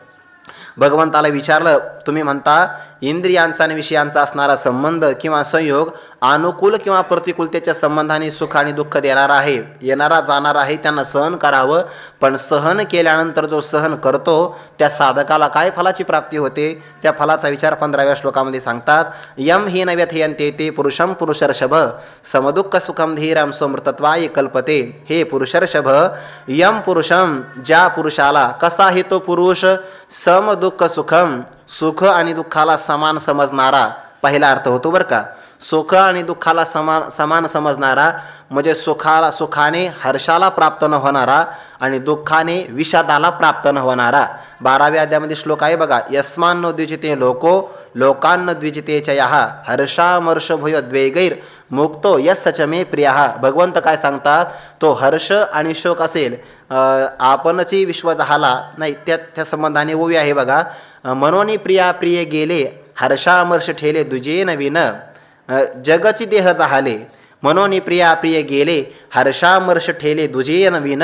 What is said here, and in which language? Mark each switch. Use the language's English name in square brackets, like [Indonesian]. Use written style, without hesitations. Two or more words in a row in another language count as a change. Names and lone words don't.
[Marathi] भगवंताला विचारलं, तुम्ही म्हणता इंद्रियांचा आणि विषयांचा असणारा संबंध किंवा संयोग अनुकूल किंवा प्रतिकूलतेच्या संबंधाने सुख आणि दुःख देणारा आहे, येणारा जाणारा आहे, त्यांना सहन करावं. पण सहन केल्यानंतर जो सहन करतो त्या साधकाला काय फलाची प्राप्ती होते? त्या फलाचा विचार 15व्या श्लोकामध्ये सांगतात. [Sanskrit] यम हि नव्यथयन्ते ते पुरुषम पुरुषर्षभ समदुःख सुखम धीरम समृतत्वाय कल्पते. हे पुरुषर्षभ, यम पुरुषम, [Marathi] ज्या पुरुषाला, कसा आहे तो पुरुष? [Sanskrit] सम दुःख सुखम, [Marathi] सुख आणि दुःखाला समान समजणारा. पहिला अर्थ होतो बरं का. सुख आणि दुःखाला समान समजणारा म्हणजे सुखाने हर्षाला प्राप्त न होणारा आणि दुःखाने विषादाला प्राप्त न होणारा. 12व्या अध्यायामध्ये श्लोक आहे बघा. [Sanskrit] यस्मान्न द्विजिते लोको लोकान्न द्विजिते चयः हर्षामर्ष भूय द्वेगैर मुक्तो यस्य च मे प्रियः. [Marathi] भगवंत काय सांगतात? तो हर्ष आणि शोक असेल, आपणची विश्व झाला नाही, त्या संबंधाने ओवी आहे बघा. मनोनी प्रिया प्रिय गेले हर्षामर्ष ठेले दुजे नवीन जगची देह जाहले. मनोनी प्रिया प्रिय गेले हर्षामर्ष ठेले दुजे नवीन.